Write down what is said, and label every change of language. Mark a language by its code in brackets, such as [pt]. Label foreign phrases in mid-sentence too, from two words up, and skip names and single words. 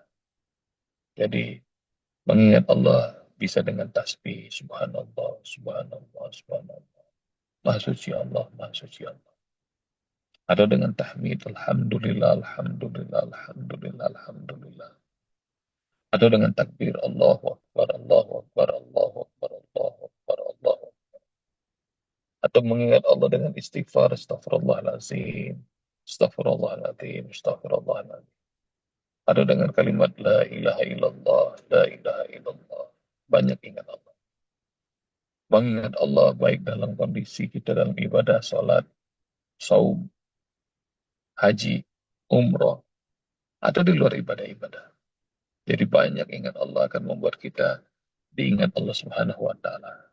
[id] Jadi mengingat Allah bisa dengan tasbih, [ar] سبحان الله سبحان الله سبحان الله. [id] Maha suci Allah, maha suci Allah. Atau dengan tahmid, [ar] الحمد لله الحمد لله الحمد لله الحمد لله. [id] Atau dengan takbir, [ar] الله أكبر الله أكبر الله أكبر الله أكبر الله أكبر. [id] Atau mengingat Allah dengan istighfar, [ar] أستغفر الله العظيم أستغفر الله العظيم أستغفر الله العظيم. [id] Atau dengan kalimat, [ar] لا إله إلا الله لا إله إلا الله. [id] Banyak ingat Allah. Mengingat Allah baik dalam kondisi kita dalam ibadah, salat, saum, haji, umroh, atau di luar ibadah-ibadah. Jadi banyak ingat Allah akan membuat kita diingat Allah [ar] سبحانه وتعالى.